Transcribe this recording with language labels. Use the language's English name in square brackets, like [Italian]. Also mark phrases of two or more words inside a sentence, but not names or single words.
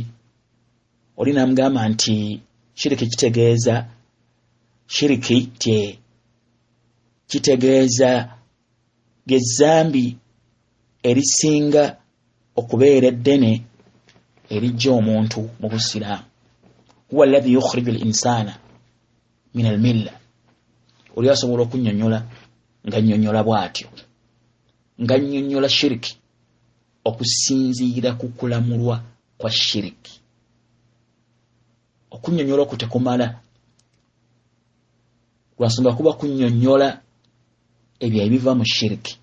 [Ganda] Oli n'amugamba nti shiriki kitegeeza, shiriki kitegeeza gezambi erisinga okubeera eddene erijja omuntu mu busiraamu. [Arabic] هو الذي يخرج الإنسان من الملة. [Ganda] Oli asobola okunnyonnyola nga nnyonnyola bw'atyo, nga nnyonnyola shiriki okusinziira ku kulamulwa kwa shiriki. Okunnyonnyola okwo tekumala, lwansonga kuba kunnyonnyola ebyo ebiva mu shiriki.